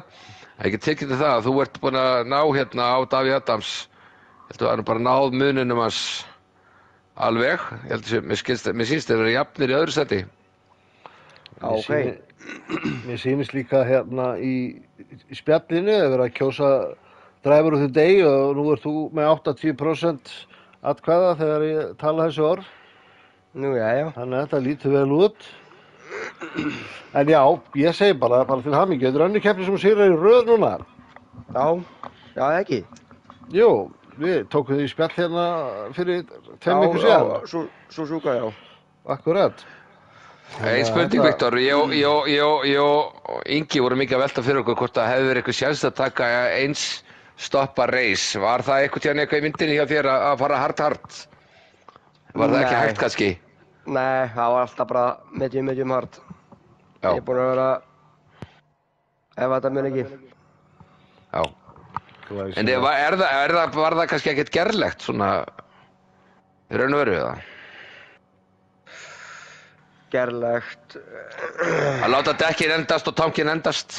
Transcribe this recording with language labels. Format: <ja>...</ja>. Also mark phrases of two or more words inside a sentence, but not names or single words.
<is>Það ekki tekið til það að þú ert búinn að ná hérna á Davíð Adams. Ég held að það er bara náð muninum hans alveg. Ég held að mér sýnst þeir eru jafnir í öðru sæti. Já, ok. Mér sýnist líka hérna í spjallinu að vera að kjósa</is> <en>driver of the day</en> <is>og nú ert þú með 80% atkvæða þegar ég tala þessu orð. Nú, já. Þannig að þetta lítur vel út. En já, ég segi bara til hamingju. Þetta er önnur keppni sem sigrar í röð núna. Já, ekki. Jú, við tókum því spjall hérna fyrir 2 vikur síðan. Já, Suzuka, já. Akkurat. Ein spurning, Viktor. Ég og Ingi voru mikið að velta fyrir okkur hvort það hefði verið eitthvað sjans að taka eins stoppa race. Var það eitthvað í myndinni hjá þér að fara hard? Var það ekki hægt kannski? Nei, það var alltaf bara</is> <en>medium hard.</en> <is>Já. Ég er búinn að vera ef þetta mun ekki. Já. En var það kannski ekkert gerlegt svona í raun og veru eða? Gerlegt. Að láta dekkin endast og tankinn endast?</is>